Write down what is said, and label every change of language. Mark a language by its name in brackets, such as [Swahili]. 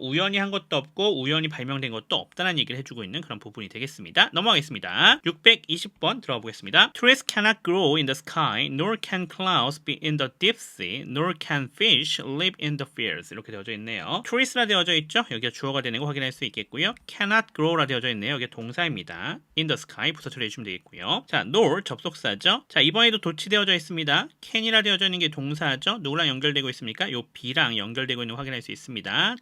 [Korean] 우연히 한 것도 없고 우연히 발명된 것도 없다는 얘기를 해주고 있는 그런 부분이 되겠습니다. 넘어가겠습니다. 620번 들어가 보겠습니다. [English] Trees cannot grow in the sky, nor can clouds be in the deep sea, nor can fish live in the fields. [Korean] 이렇게 되어져 있네요. Trees라 되어져 있죠? 여기가 주어가 되는 거 확인할 수 있겠고요. [English] Cannot grow [Korean] 라 되어져 있네요. 여기가 동사입니다. [English] In the sky [Korean] 부사 처리해 주시면 되겠고요. 자, nor 접속사죠. 자, 이번에도 도치되어져 있습니다. can이라 되어져 있는 게 동사죠. 누구랑 연결되고 있습니까? 요 B랑 연결되고 있는 거 확인할 수 있습니다.